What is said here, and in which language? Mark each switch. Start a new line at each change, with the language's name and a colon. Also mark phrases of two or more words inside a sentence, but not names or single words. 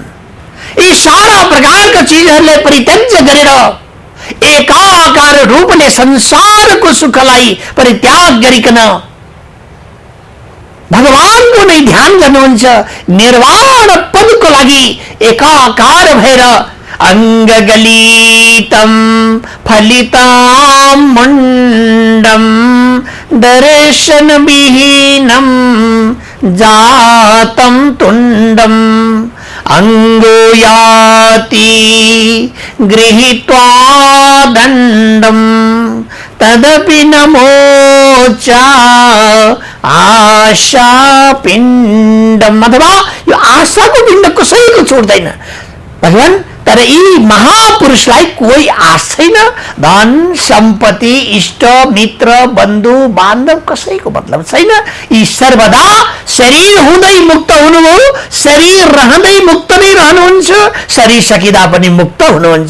Nepali: यी सारा प्रकारका चिजहरूलाई परित्याज्य गरेर एकाकार रूपले संसारको सुखलाई परित्याग गरिकन भगवानको नै ध्यान गर्नुहुन्छ। निर्वाण पदको लागि एकाकार भएर
Sanskrit: अंगगलितं फलितं मुंडम दर्शन विहीनं जातं तुंडम अंगो याति गृहीत्वा दंडम तदपि नमोचा आशा पिंडम।
Nepali: अथवा यो आशाको पिण्ड कसैको छोड्दैन भगवान। तर यी महापुरुषलाई कोही आश छैन, धन सम्पत्ति इष्ट मित्र बन्धु बान्धव कसैको मतलब छैन। यी सर्वदा शरीर हुँदै मुक्त हुनुभयो, शरीर रहँदै मुक्त नै रहनुहुन्छ, शरीर सकिँदा पनि मुक्त हुनुहुन्छ।